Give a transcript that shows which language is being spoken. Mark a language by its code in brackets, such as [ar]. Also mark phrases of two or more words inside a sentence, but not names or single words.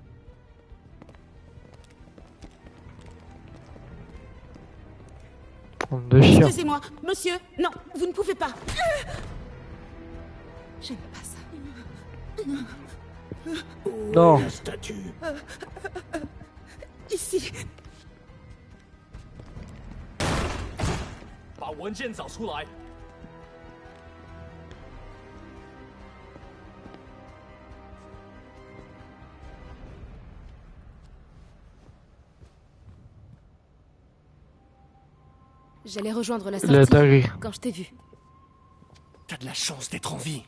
[fr] Bande de chiens. Excusez-moi, monsieur. Non, vous ne pouvez pas. J'aime pas ça. Où Non. est la statue? Ici. [zh] 把文件找出来。 [fr] J'allais rejoindre la La sortie dinguerie. quand je t'ai vu. T'as de la chance d'être en vie.